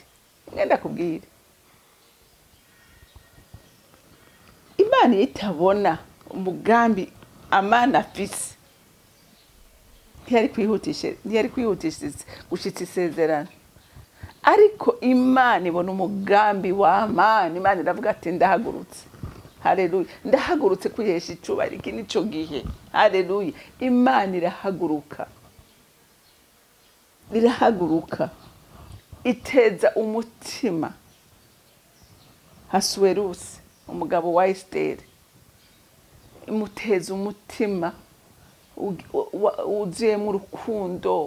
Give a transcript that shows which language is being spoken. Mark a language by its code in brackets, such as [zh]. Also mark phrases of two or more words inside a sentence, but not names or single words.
[rn] Ngenda kubwira Imana itabona umugambi Amana afise ntiyari kwihutisha gushitsa isezerano. Ariko Imana ibona umugambi wa Amani. Imana iravuga ati ndahagurutse, haleluya, ndahagurutse kwihesha icubahiro. Iki nico gihe, haleluya. Imana irahaguruka iteza umutima Hasuwerusi umugabo wa Esiteri, imuteza umutima uzuyemo urukundo.